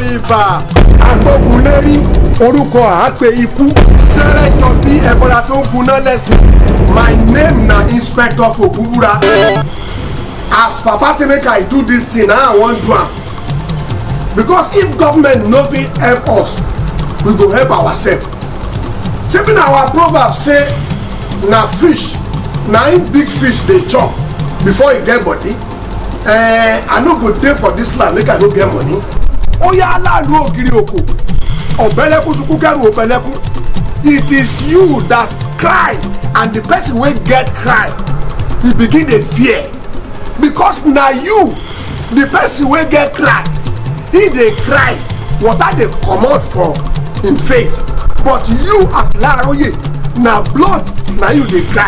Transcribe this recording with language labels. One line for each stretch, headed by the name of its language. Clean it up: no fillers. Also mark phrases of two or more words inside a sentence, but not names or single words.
Yoruba: àbà agbógunlérí orúkọ àápè ikú sẹ́rẹ̀jọ bí ẹ̀bọ̀dà tó ń kuná lẹ́sìn.
Nigerian Pidgin: My name na Inspector Fobubura. As papa say make I do this thing I wan do am because if government no fit help us we go help ourselves. Shebi na our proverb say na fish na im big fish dey chop before e get body. I no go dey for this land make I no get money.
Yoruba: Oya aláàlú ògiri òkò ọ̀bẹ̀lẹ̀kùn sunkún kẹrù ọ̀bẹ̀lẹ̀kùn.
Nigerian Pidgin: It is you that cry and the person wey get cry he begin dey fear because na you the person wey get cry he dey cry water dey comot from him face but you as Laroye na blood na you dey cry.